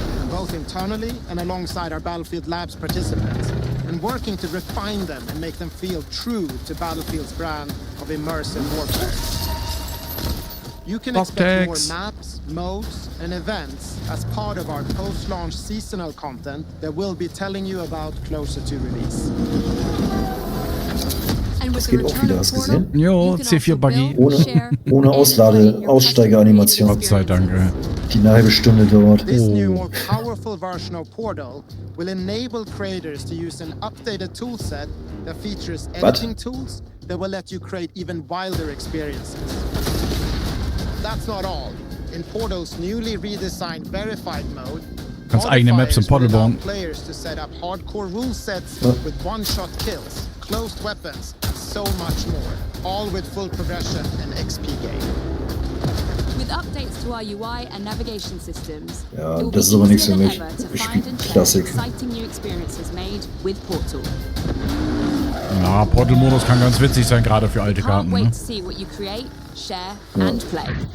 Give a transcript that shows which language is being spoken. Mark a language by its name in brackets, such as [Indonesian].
[English] Both internally and alongside our Battlefield Labs participants, and working to refine them and make them feel true to Battlefield's brand of immersive warfare. You can expect more maps, modes, and events as part of our post-launch seasonal content that we'll be telling you about closer to release. [German] Das geht auch wieder, hast du gesehen? Jo, C4-Buggy. Ohne Aussteigeranimation. Gott sei Dank. Die eine halbe Stunde dauert. [English] This new, more powerful version of Portal will enable creators to use an updated toolset that features editing tools that will let you create even wilder experiences. That's not all. In Portal's newly redesigned verified mode, [German] kannst eigene Maps in Portal bauen. [English] Players to set up hardcore rule sets with one-shot kills, closed weapons, and so much more, all with full progression and XP gain. With updates to our UI and navigation systems, [German] ja, das ist aber nichts für mich. Ich spiele Klassik. [English] Exciting new experiences made with Portal. [German] Ja, Portal-Modus kann ganz witzig sein, gerade für alte Karten. [English] Can't wait to see what you create, share and play.